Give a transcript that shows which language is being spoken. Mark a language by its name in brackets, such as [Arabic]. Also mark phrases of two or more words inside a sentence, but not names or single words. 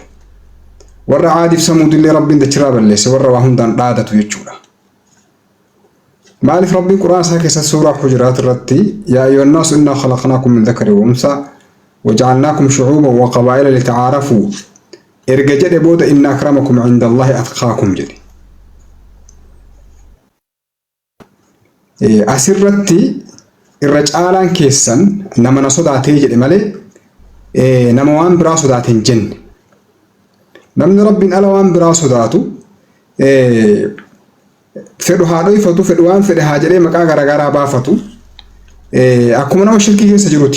[Oromo] warra aadiif samuudillee rabbiin dachirraa balleesse warra waa hundaan dhaadatu jechuudha. maaliif rabbiin quraan isaa keessatti suuraa hujuraat irratti [Arabic] يا أيها الناس إنا خلقناكم من ذكر وأنثى وجعلناكم شعوبا وقبائل لتعارفوا [Oromo] erga jedhe booda [Arabic] إن أكرمكم عند الله أتقاكم [Oromo] jedhe. asirratti irra caalaan keessan nama na sodaatee jedhe malee nama waan biraa sodaate hin jenne. namni rabbiin ala waan biraa sodaatu fedhu haa dhoyfatu fedhu waan fedhe haa jedhee maqaa garaagaraa baafatu akkuma nama shirkii keessa jiruti.